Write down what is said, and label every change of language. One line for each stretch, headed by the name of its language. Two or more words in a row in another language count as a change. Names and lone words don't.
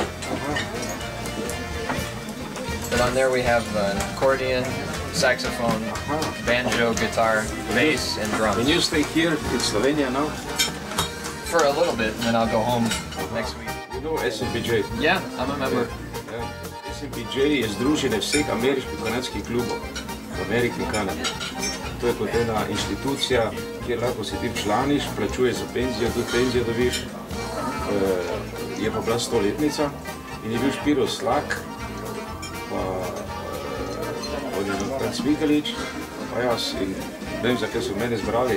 English: But on there we have an accordion, saxophone, banjo, guitar, bass, and drums. And you stay here in Slovenia now? For a little bit, and then I'll go home next week. You know SMPJ? Yeah, I'm a member.
Slovenian: SMPJ je združenje vseh ameriških kanadskih klubov v Ameriki in Kanadi. To je kot ena inštitucija, kjer lahko se ti članiš, plačuješ za penzijo, tudi penzijo dobiš. Je pa bila 100-letnica in je bil Špiro Slak, pa Odin Cvikalič, pa jaz in vem, zakaj so mene zbrali.